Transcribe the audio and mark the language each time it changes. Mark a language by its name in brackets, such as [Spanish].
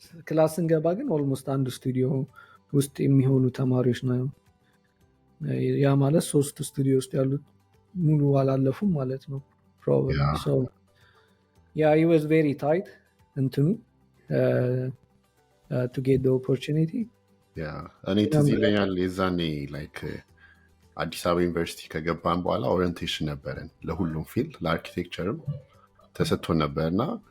[Amharic] ክላስ ስንገባ ግን ኦልሞስት አንድ ስቱዲዮ ውስጥ የሚሆኑ ተማሪዎች ነው። ያ ማለት 3 ስቱዲዮ ውስጥ ያሉት ሙሉ አላለፉም ማለት ነው [English] probably. So yeah, it was very tight [Amharic] እንትኑ [English] to get the opportunity. [Amharic] እኔ ትዝ ይለኛል የዛኔ ላይክ አዲስ አበባ ዩኒቨርሲቲ ከገባን በኋላ ኦሪየንቴሽን ነበረን ለሁሉም ፊልድ ለአርኪቴክቸርም ተሰጥቶን ነበርና